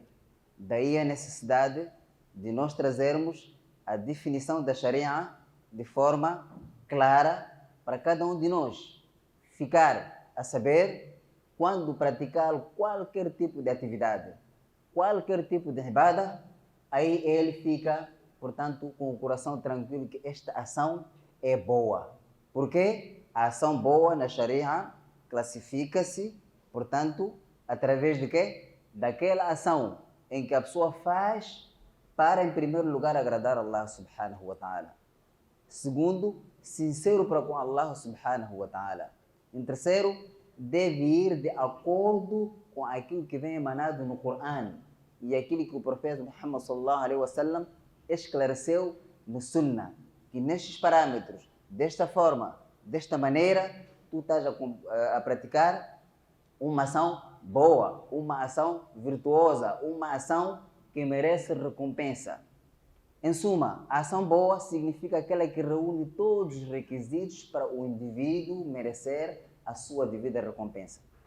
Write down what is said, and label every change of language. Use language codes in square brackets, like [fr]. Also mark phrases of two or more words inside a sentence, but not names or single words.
[pt] Daí a necessidade de nós trazermos a definição da Sharia de forma clara para cada um de nós ficar a saber quando praticar qualquer tipo de atividade, qualquer tipo de ibada, aí ele fica, portanto, com o coração tranquilo que esta ação é boa. Porque a ação boa na Sharia classifica-se, portanto, através de quê? Daquela ação em que a pessoa faz para, em primeiro lugar, agradar Allah [ar] سبحانه وتعالى. [pt] Segundo, sincero para com Allah [ar] سبحانه وتعالى. [pt] Em terceiro, deve ir de acordo com aquilo que vem emanado no Coran e aquilo que o profeta Muhammad [ar] صلى الله عليه وسلم [pt] esclareceu no Sunnah, que nestes parâmetros, desta forma, desta maneira, tu estás a praticar uma ação boa, uma ação virtuosa, uma ação que merece recompensa. Em suma, a ação boa significa aquela que reúne todos os requisitos para o indivíduo merecer a sua devida recompensa.